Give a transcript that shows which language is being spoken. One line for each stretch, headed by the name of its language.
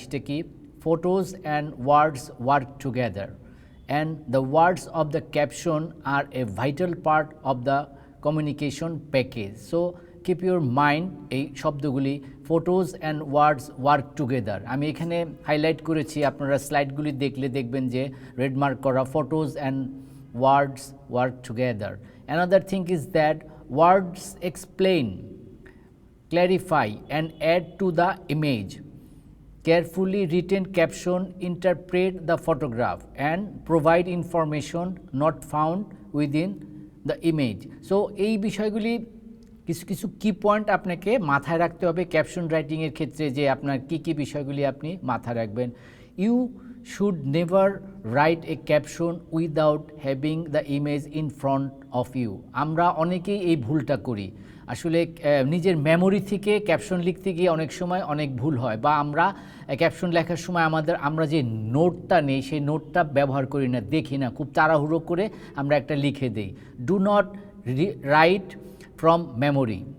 Bangla: সেটা কি,
English: Photos and words work together and the words of the caption are a vital part of the communication package. So keep your mind,
Bangla: এই শব্দগুলি
English: photos and words work together,
Bangla: আমি এখানে highlight করেছি। আপনারা স্লাইডগুলি দেখলে দেখবেন যে রেড মার্ক করা,
English: Photos and words work together. Another thing is that words explain, clarify and add to the image. Carefully written caption interpret the photograph and provide information not found within the image.
Bangla: So এই বিষয়গুলি কিছু কি point আপনাকে মাথায় রাখতে হবে caption রাইটিংয়ের ক্ষেত্রে, যে আপনার কি বিষয়গুলি আপনি মাথায় রাখবেন।
English: You should never write a caption without having the image in front of you.
Bangla: আমরা অনেকেই এই ভুলটা করি, আসলে নিজের মেমোরি থেকে ক্যাপশন লিখতে গিয়ে অনেক সময় অনেক ভুল হয়, বা আমরা ক্যাপশন লেখার সময় আমরা যে নোটটা নেই সেই নোটটা ব্যবহার করি না, দেখি না, খুব তাড়াহুড়ো করে আমরা একটা লিখে দিই।
English: do not write from memory,